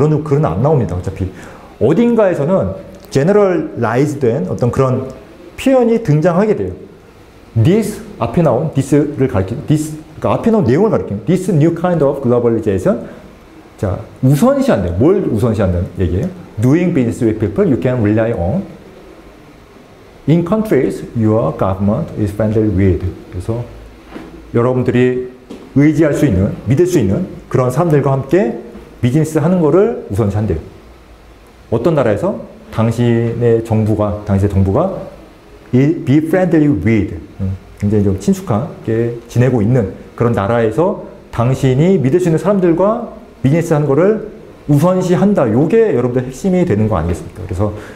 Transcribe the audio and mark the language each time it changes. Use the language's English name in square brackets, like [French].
[Korean] 그런 글은 안 나옵니다, 어차피. 어딘가에서는 generalize된 어떤 그런 표현이 등장하게 돼요. This, 앞에 나온 this를 가리키는, this, 그러니까 앞에 나온 내용을 가리키는, [English] this new kind of globalization. [Korean] 자, 우선시한다. 뭘 우선시한다는 얘기예요? [English] Doing business with people you can rely on. In countries your government is friendly with. [Korean] 그래서 여러분들이 의지할 수 있는, 믿을 수 있는 그런 사람들과 함께 비즈니스 하는 거를 우선시한대요. 어떤 나라에서 당신의 정부가 [English] be friendly with, [Korean] 굉장히 좀 친숙하게 지내고 있는 그런 나라에서 당신이 믿을 수 있는 사람들과 비즈니스 하는 거를 우선시한다. 요게 여러분들 핵심이 되는 거 아니겠습니까? 그래서